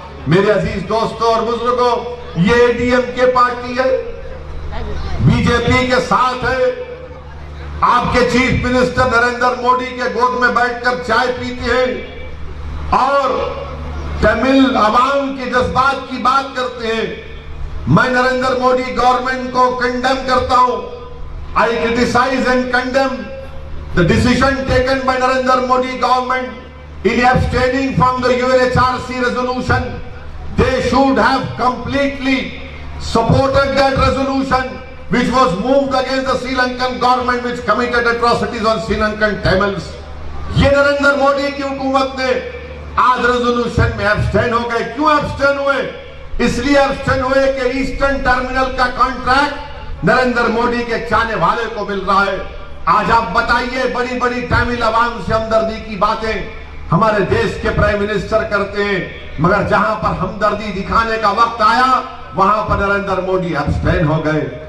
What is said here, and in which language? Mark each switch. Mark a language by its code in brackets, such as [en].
[hi] मेरे अजीज दोस्तों और बुजुर्गों, ये एडीएमके पार्टी है, बीजेपी के साथ है। आपके चीफ मिनिस्टर नरेंद्र मोदी के गोद में बैठकर चाय पीते हैं और तमिल अवाम के जज्बात की बात करते हैं। मैं नरेंद्र मोदी गवर्नमेंट को कंडेम करता हूं। [en] I criticize and condemn the decision taken by Narendra Modi government in abstaining from the UNHRC resolution. They should have completely supported that resolution which was moved against the Sri Lankan government which committed atrocities on Sri Lankan Tamils. [hi] ये नरेंद्र मोदी की हुकूमत ने आज resolution में abstain हो गए। क्यों abstain हुए? इसलिए एब्स्टेन हुए कि ईस्टर्न टर्मिनल का कॉन्ट्रैक्ट नरेंद्र मोदी के चाहने वाले को मिल रहा है। आज आप बताइए, बड़ी बड़ी तमिल अवाम से हमदर्दी की बातें हमारे देश के प्राइम मिनिस्टर करते हैं, मगर जहां पर हमदर्दी दिखाने का वक्त आया वहां पर नरेंद्र मोदी एब्स्टेन हो गए।